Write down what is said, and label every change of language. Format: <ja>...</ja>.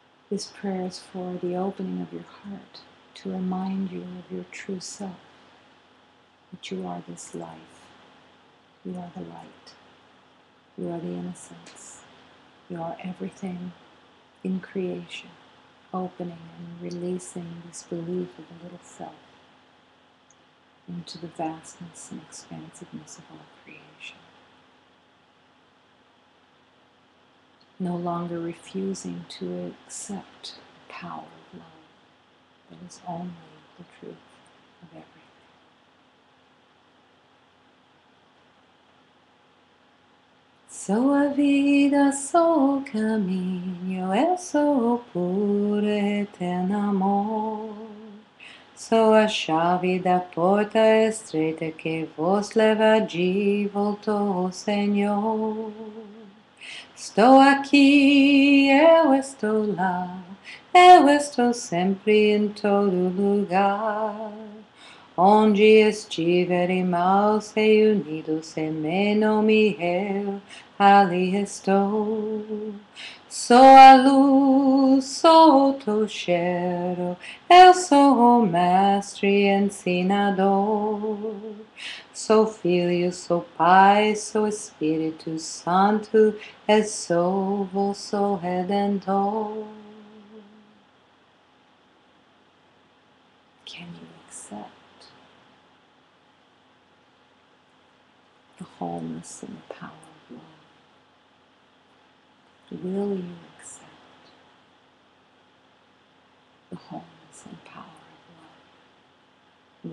<en>This prayer is for the opening of your heart to remind you of your true self, that you are this life, you are the light, you are the innocence, you are everything in creation, opening and releasing this belief of a little self into the vastness and expansiveness of all creation. No longer refusing to accept the power of love that is only the truth of everything.</en> <pt>Sua vida, sou o caminho, eu sou o puro eterno amor. Sou a chave da porta estreita que vos leva de volta ao Senhor. Estou aqui, eu estou lá, eu estou sempre em todo lugar. Onde estiver irmãos reunidos em meu nome, eu ali estou. Sou a luz, sou o tocheiro, eu sou o mestre ensinador. Sou filho, sou pai, sou Espírito Santo, e sou vosso redentor.</pt> <en>Can you accept the wholeness and the power of love? Will you accept the wholeness and power of love?</en>